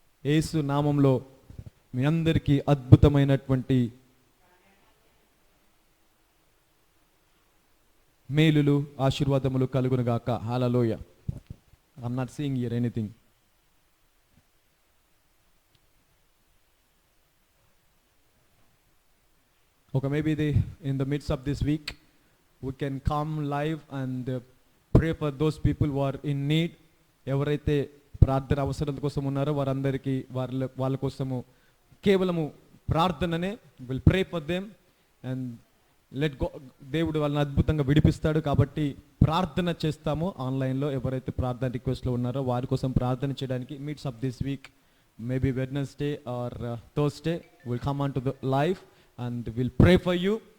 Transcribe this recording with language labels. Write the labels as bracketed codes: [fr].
[te] యేసు నామములో మీ అందరికీ అద్భుతమైనటువంటి మేలులు, ఆశీర్వాదములు కలుగునుగాక. హల్లెలూయా. [en] I'm not seeing here anything. Okay, maybe in the midst of this week we can come live and pray for those people who are in need. [te] ఎవరైతే ప్రార్థన అవసరం కోసం ఉన్నారో వారందరికీ వాళ్ళ కోసము కేవలము ప్రార్థననే, [en] Will pray for them and let go. [te] దేవుడు వాళ్ళని అద్భుతంగా విడిపిస్తాడు. కాబట్టి ప్రార్థన చేస్తాము ఆన్లైన్లో. ఎవరైతే ప్రార్థన రిక్వెస్ట్లో ఉన్నారో వారి కోసం ప్రార్థన చేయడానికి [en] Meets of this week, maybe Wednesday or Thursday, will come on to the life and will pray for you.